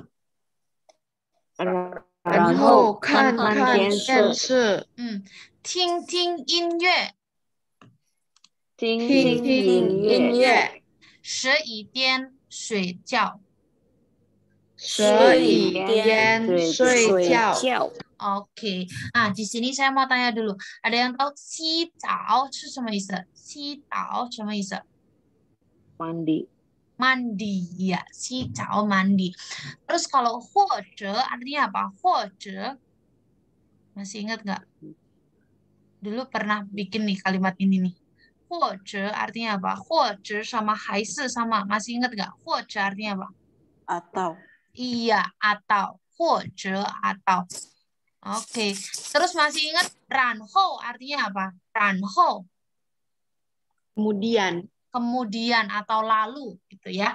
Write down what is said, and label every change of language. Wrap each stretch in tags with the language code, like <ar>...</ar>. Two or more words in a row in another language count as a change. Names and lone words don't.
<zh>然后看看电视。听听音乐。听听音乐。 11点睡觉。 11点睡觉。</zh> <id>Oke. Di sini saya mau tanya dulu. Ada yang tahu</id> <zh>洗澡是什么意思？洗澡什么意思？</zh> <id>Mandi. Mandi, ya. 洗澡 mandi. Terus kalau 或者 artinya apa? 或者 masih ingat nggak? Dulu pernah bikin nih kalimat ini nih. 或者 artinya apa? 或者 sama 还是 sama. Masih ingat nggak? 或者 artinya apa? Atau. Iya, atau. 或者 atau. Oke, terus masih ingat 然后 artinya apa? 然后 kemudian atau lalu gitu ya.</id>